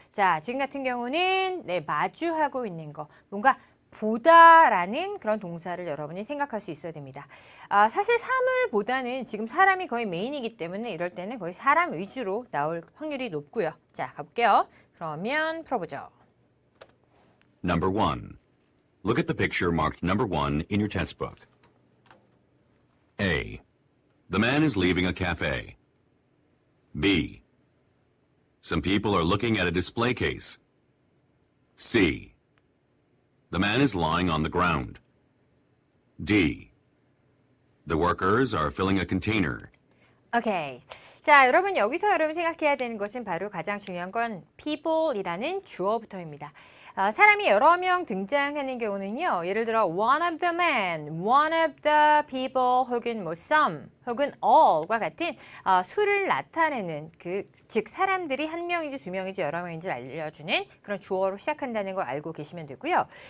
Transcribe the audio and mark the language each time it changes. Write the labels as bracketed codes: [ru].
[ko] 자, 지금 같은 경우는 마주하고 있는 거, 뭔가 보다라는 그런 동사를 여러분이 생각할 수 있어야 됩니다. 사실 사물보다는 지금 사람이 거의 메인이기 때문에 이럴 때는 거의 사람 위주로 나올 확률이 높고요. 자, 가볼게요. 그러면 풀어보죠. [en] Number 1. Look at the picture marked number 1 in your test book. A. The man is leaving a cafe. B. Some people are looking at a display case. C. The man is lying on the ground. D. The workers are filling a container. [ko] 오케이. 자, 여러분 여기서 여러분 생각해야 되는 것은 바로 가장 중요한 건 people이라는 주어부터입니다. 사람이 여러 명 등장하는 경우는요. 예를 들어 [en] one of the men, one of the people [ko] 혹은 some 혹은 all과 같은 수를 나타내는 즉 사람들이 한 명인지 두 명인지 여러 명인지 알려주는 그런 주어로 시작한다는 걸 알고 계시면 되고요.